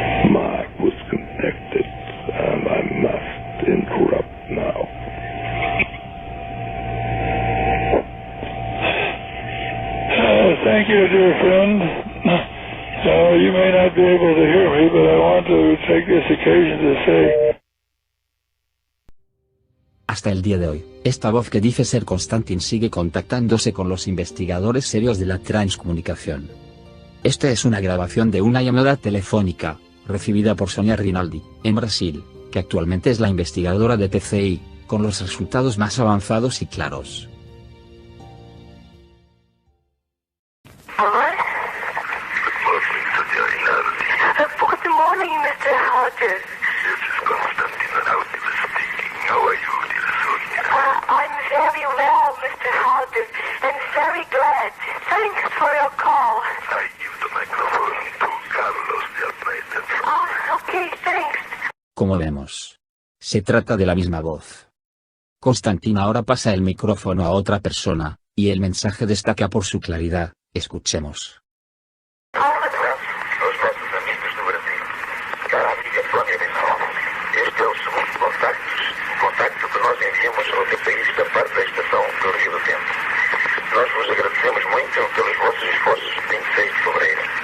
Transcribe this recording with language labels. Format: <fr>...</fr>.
<en>Mark was contacted, and I must interrupt now. Thank you, dear friend. You may not be able to hear me, but I want to take this occasion to say...</en> <es>Hasta el día de hoy, esta voz que dice ser Konstantin sigue contactándose con los investigadores serios de la transcomunicación. Esta es una grabación de una llamada telefónica, recibida por Sonia Rinaldi, en Brasil, que actualmente es la investigadora de TCI, con los resultados más avanzados y claros.</es> <en>Good morning, Mr. Hodges. This is Konstantin Raudive speaking. How are you, dear Sonia? I'm very well, Mr. Hodges, and very glad. Thanks for your call. I give the microphone to Carlos de Almeida. Okay, thanks.</en> <es>Como vemos, se trata de la misma voz. Konstantin ahora pasa el micrófono a otra persona, y el mensaje destaca por su claridad. Escuchemos.</es> <pt>Aos nossos amigos do Brasil, cara amiga Sônia Rinaldi, este é o segundo contacto que nós enviamos ao TPI da parte da estação do Rio do Tempo. Nós vos agradecemos muito pelos vossos esforços de 26 de fevereiro.</pt>